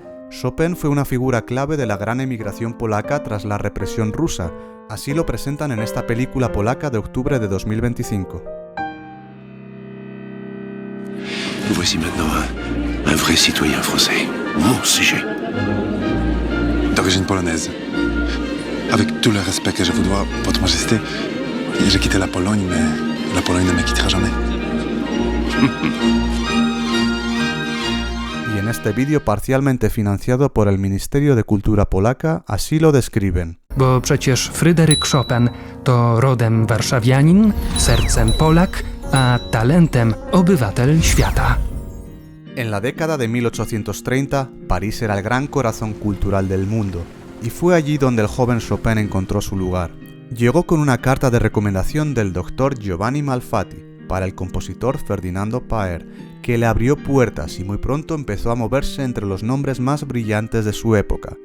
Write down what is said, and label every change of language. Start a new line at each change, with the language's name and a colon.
Spanish: Chopin fue una figura clave de la gran emigración polaca tras la represión rusa. Así lo presentan en esta película polaca de octubre de 2025.
French: Nous voici maintenant un vrai citoyen français. Mon sujet. D'origine polonaise. Avec tout le respect que je vous dois, Votre Majesté, j'ai quitté la Pologne, mais la Pologne ne me quittera jamais.
Spanish: Y en este vídeo, parcialmente financiado por el Ministerio de Cultura polaca, así lo describen.
Polish: Bo przecież Fryderyk Chopin to rodem warszawianin, sercem Polak, a talentem obywatel świata.
Spanish: En la década de 1830, París era el gran corazón cultural del mundo, y fue allí donde el joven Chopin encontró su lugar. Llegó con una carta de recomendación del doctor Giovanni Malfatti para el compositor Ferdinando Paer, que le abrió puertas y muy pronto empezó a moverse entre los nombres más brillantes de su época.